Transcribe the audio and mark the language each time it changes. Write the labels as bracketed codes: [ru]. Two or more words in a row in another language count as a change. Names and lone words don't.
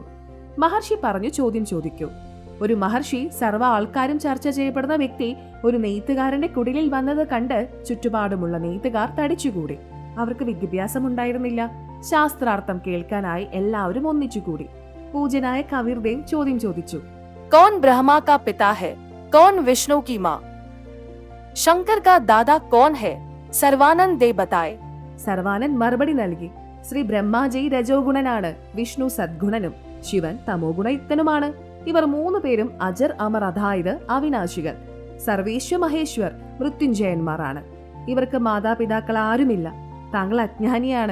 [ml] മഹർഷി പറഞ്ഞു: ചോദ്യം ചോദിക്കൂ. ഒരു മഹർഷി സർവ്വ ആൾക്കാരും ചർച്ച ചെയ്യപ്പെടുന്ന വ്യക്തി ഒരു നെയ്ത്തുകാരന്റെ കുടിലിൽ വന്നത് കണ്ട് ചുറ്റുപാടുമുള്ള നെയ്ത്തുകാർ തടിച്ചുകൂടി. അവർക്ക് വിദ്യാഭ്യാസം ഉണ്ടായിരുന്നില്ല. ശാസ്ത്രാർത്ഥം കേൾക്കാനായി എല്ലാവരും ഒന്നിച്ചുകൂടി. പൂജ്യനായ കബീർദേവ് ചോദ്യം ചോദിച്ചു: [hi] कौन ब्रह्मा का पिता है? कौन विष्णु की माँ? शंकर का दादा कौन है? सर्वानंद दे बताय. [ml] സർവാനന്ദ് മറുപടി നൽകി: ശ്രീ ബ്രഹ്മാജി രജോഗുണനാണ്, വിഷ്ണു സദ്ഗുണനും, ശിവൻ തമോഗുണയുക്തനുമാണ്. ഇവർ 3 പേരും അജർ അമർ, അതായത് അവിനാശികൾ, സർവേശ്വ മഹേശ്വർ, മൃത്യുഞ്ജയന്മാരാണ്. ഇവർക്ക് മാതാപിതാക്കൾ ആരുമില്ല. താങ്കൾ അജ്ഞാനിയാണ്.